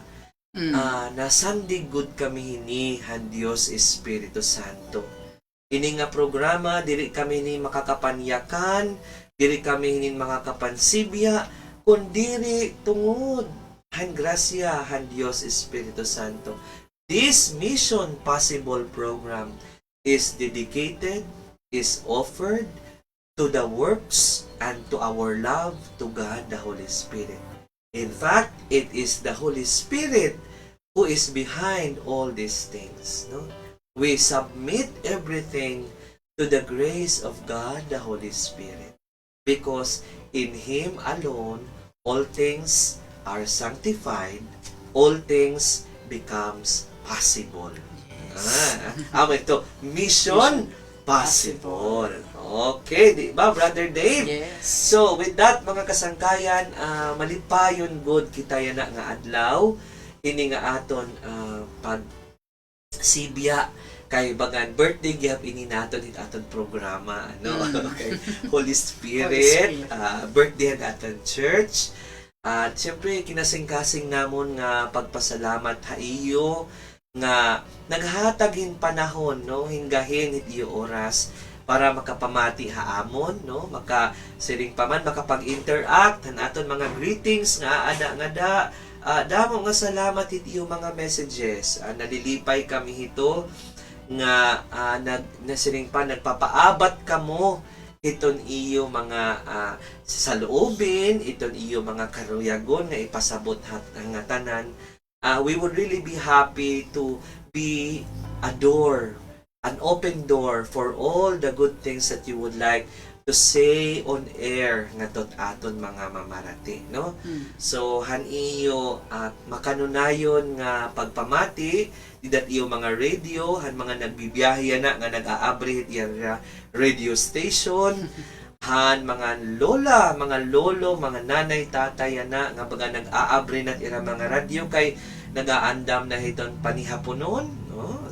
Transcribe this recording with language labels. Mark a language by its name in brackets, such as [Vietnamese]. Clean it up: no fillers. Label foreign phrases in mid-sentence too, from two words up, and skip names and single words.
[Waray] Nasandig gud kami hini han Dios Espiritu Santo. Ini nga programa, diri kami ni makakapanyakan, diri kami hinin makakapansibya, kundiri tungod han grasya han Dios Espiritu Santo. [English] This Mission Possible program is dedicated, is offered to the works and to our love to God the Holy Spirit. In fact, it is the Holy Spirit who is behind all these things. No? We submit everything to the grace of God the Holy Spirit, because in Him alone all things are sanctified, all things becomes possible. [Waray] Ito, mission possible. Okay, di ba, Brother Dave? [English] Yes. So, with that, [Waray] mga kasangkayan, malipayon good kita yana nga adlaw, ini nga aton pag sibya kay bagan birthday gyap ini naton hit aton programa, ano? Okay. Holy Spirit, birthday ang aton church. At siyempre kinasing-kasing namon nga pagpasalamat ha iyo nga naghatagin panahon, no, hinggahin hit iyo oras para makapamati haamon, no, makasiring paman makapag-interact han aton mga greetings nga ada nga damo nga salamat hit iyo mga messages. Nalilipay kami hito nga nasiring pa nagpapaabat kamo iton iyo mga saloobin, iton iyo mga karuyagon nga ipasabot nga tanan. [English] We would really be happy to be a door, an open door for all the good things that you would like to say on air [Waray] nga tot aton mga mamarati, [English] no? [Waray] So han iyo makanunayon nga pagpamati didat iyo mga radio, han mga nagbibiyahe na nga nag-aabri iya [English] radio station, [Waray] han mga lola, mga lolo, mga nanay, tatay na nga baga nag-aabri na ira mga radio kay nagaandam na hiton panihaponon, no?